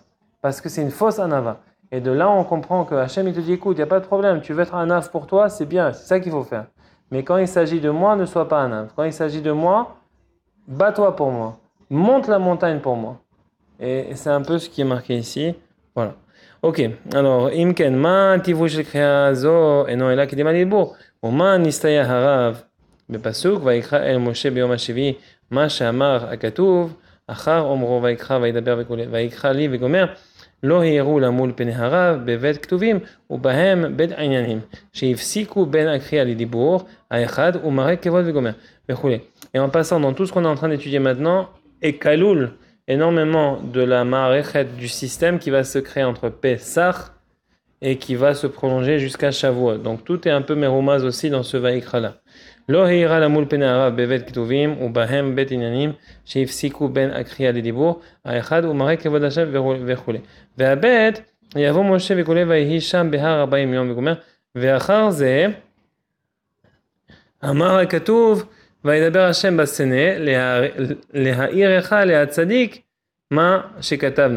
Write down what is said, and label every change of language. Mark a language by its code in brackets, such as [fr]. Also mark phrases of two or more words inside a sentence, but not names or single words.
[fr] Parce que c'est une fausse anava. Et de là, on comprend que Hachem, il te dit, écoute, il n'y a pas de problème, tu veux être anav pour toi, c'est bien, c'est ça qu'il faut faire. Mais quand il s'agit de moi, ne sois pas anav. Quand il s'agit de moi, bats-toi pour moi. Monte la montagne pour moi. Et c'est un peu ce qui est marqué ici. Voilà. Ok, alors, [he] אם כן, מה טיבו של קריאה זו, אינו אלא קדימה לדיבור, ומה נסתייע הרב, בפסוק, ויקרא אל משה ביום השביעי, מה שאמר הכתוב, אחר אומרו ויקרא וידבר וכו', ויקרא לי וגומר, לא העירו למול פני הרב בבית כתובים, ובהם בית עניינים, שהפסיקו בין הקריאה לדיבור, האחד, ומראה כבוד וגומר, וכו'. [fr] Et en passant dans tout ce qu'on est en train d'étudier maintenant, et kaloul, énormément de la ma'arechet du système qui va se créer entre Pesach et qui va se prolonger jusqu'à Shavuot. Donc tout est un peu meroumaz aussi dans ce Vaikra là. [he] לא העירה למול פני הרב בבית כתובים ובהם בית עניינים שהפסיקו בין הקריאה לדיבור האחד הוא מראה כבוד השם וכו'. והבית יבוא משה וכו' ויהי שם בהר 40 יום וגומר ואחר זה אמר הכתוב וידבר השם בסנה להאירך להצדיק מה שכתבנו.